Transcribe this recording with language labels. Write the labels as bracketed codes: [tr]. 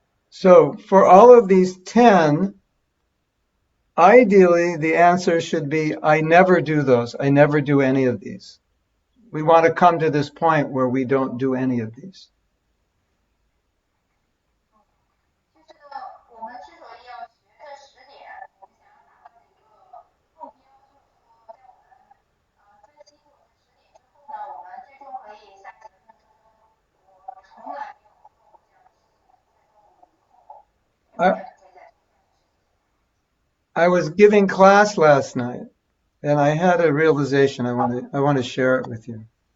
[en] So for all of these 10, ideally the answer should be, I never do those. I never do any of these. We want to come to this point where we don't do any of these. [zh] 就是呢，我们之所以要学这10点，我们想要达到的一个目标，就是说，在我们分析过这10点之后呢，我们最终可以下结论说，我从来没有做过这样的事情，在做我以后永远不会再做这样的事情。 [en] I was giving class last night, and I had a realization. I want to share it with you.